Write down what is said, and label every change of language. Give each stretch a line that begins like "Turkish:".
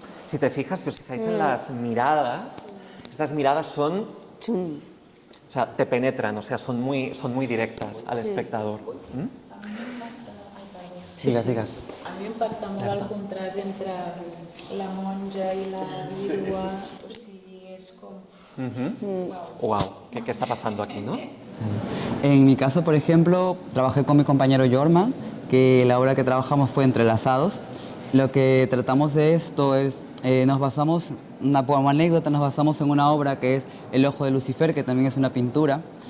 Spanish: Si te fijas, si os fijáis en las miradas, estas miradas son... O sea, te penetran, o sea, son muy directas al espectador.
Catalan: Digues. A mi m'impacta molt el contrast entre la monja i la vídua, o sigui, és com...
Spanish: Wow, ¿qué está pasando aquí, no? En mi caso, por ejemplo, trabajé con mi compañero Jorma, que la obra que trabajamos fue Entrelazados. Lo que tratamos de esto es, nos basamos, como anécdota, nos basamos en una obra que es El ojo de Lucifer, que también es una pintura.